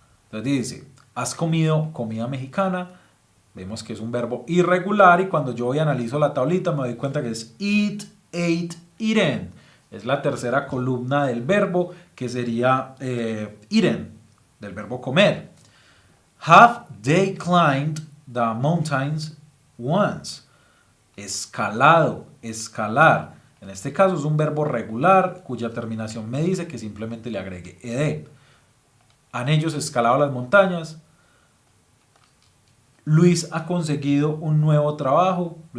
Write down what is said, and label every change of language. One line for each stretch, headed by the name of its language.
Spanish: Entonces dice, ¿has comido comida mexicana? Vemos que es un verbo irregular y cuando yo voy analizo la tablita me doy cuenta que es eat, ate, eaten. Es la tercera columna del verbo que sería eaten, del verbo comer.
English: Have they climbed the mountains once?
Spanish: Escalado, escalar. En este caso es un verbo regular cuya terminación me dice que simplemente le agregue ed. ¿Han ellos escalado las montañas? Luis ha conseguido un nuevo trabajo.